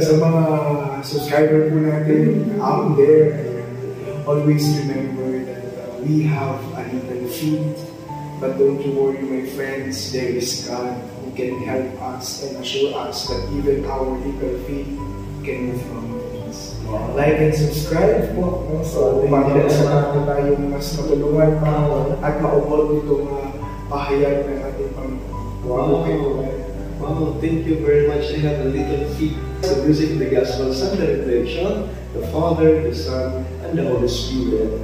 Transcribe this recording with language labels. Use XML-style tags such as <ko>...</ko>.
<tl>sa mga subscriber po natin</tl> <en>out there, always remember that we have a little feet, but don't you worry, my friends, there is God who can help us and assure us that even our little feet can move mountains. Wow. Like and subscribe po, no?</en> <tl>So para sa tayong mas matulungan at maubod itong pahayag ng ating Panginoon.</tl> <en>Wow. Wow, thank you very much. I have a little feet. The music, the gospel, and the reflection, the Father, the Son, and the Holy Spirit.</en>